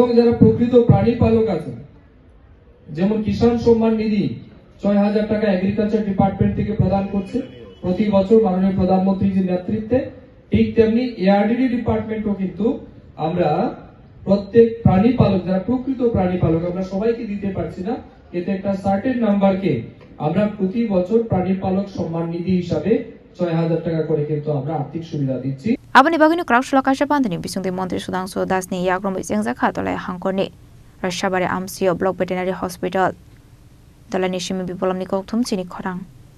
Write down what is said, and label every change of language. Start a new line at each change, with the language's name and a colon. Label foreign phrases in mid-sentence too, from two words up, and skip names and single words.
Bangla: যারা প্রকৃত প্রাণী পালক আছেন যেমন কিষাণ সম্মান নিধি 6000 টাকা
English: agriculture department
Bangla: থেকে প্রদান করছে প্রতি বছর মাননীয় প্রধানমন্ত্রীর নেতৃত্বে ঠিক তেমনি
English: ARDD department
Bangla: কিন্তু আমরা প্রত্যেক প্রাণী পালক যারা প্রকৃত প্রাণী পালক আমরা সবাইকে দিতে পারছি না এতে একটা
English: certain number
Bangla: আমরা প্রতি বছর প্রাণী পালক সম্মান নিধি হিসাবে 6000 টাকা করে কিন্তু আমরা আর্থিক সুবিধা দিচ্ছি
Kok Borok: Abani bagino Korakshila Kashabandani bisungde Mantri Sudhanshu Das ni yagromi jengjakha dolai hangkoni Raishebari Amsayo
English: Block Veterinary Hospital
Kok Borok: Dalani Shimi Bipolamni kokthum chini khorang